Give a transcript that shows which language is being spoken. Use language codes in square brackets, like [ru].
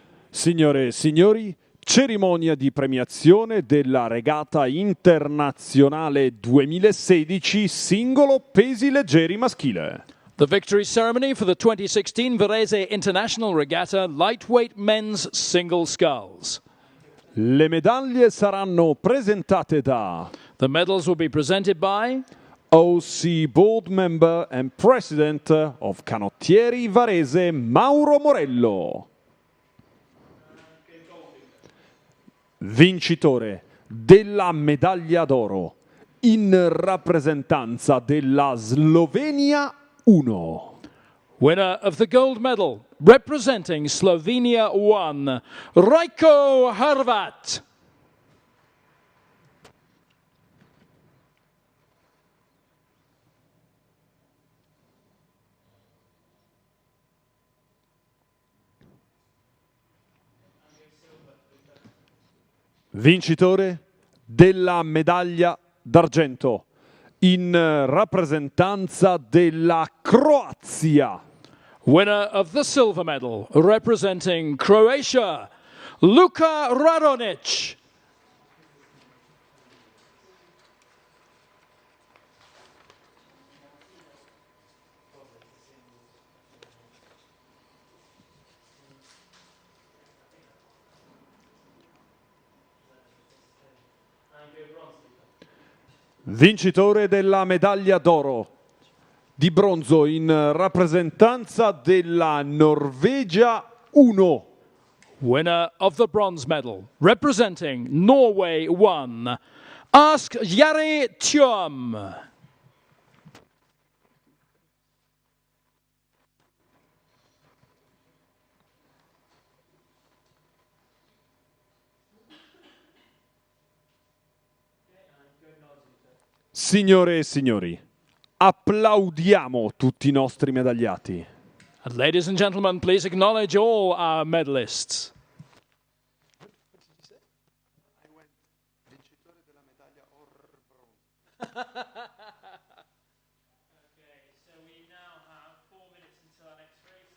[it] Signore e signori, cerimonia di premiazione della regata internazionale 2016 singolo pesi leggeri maschile. [en] The victory ceremony for the 2016 Varese International Regatta Lightweight Men's Single Sculls. [it] Le medaglie saranno presentate da [en] The medals will be presented by OC Board Member and President of Canottieri Varese Mauro Morello. [it] Vincitore della medaglia d'oro in rappresentanza della Slovenia 1. [en] winner of the gold medal representing Slovenia 1, Rajko Hrvat. [it] Vincitore della medaglia d'argento in rappresentanza della Croazia. [en] Winner of the silver medal representing Croatia, Luka Radonic. [it] Vincitore della medaglia d'oro di bronzo in rappresentanza della Norvegia 1. [en] Winner of the bronze medal representing Norway 1, Ask Jari Tjom. [it] Signore e signori, applaudiamo tutti i nostri medagliati. [en] And ladies and gentlemen, please acknowledge all our medalists. Okay, so we now have 4 minutes until our next race.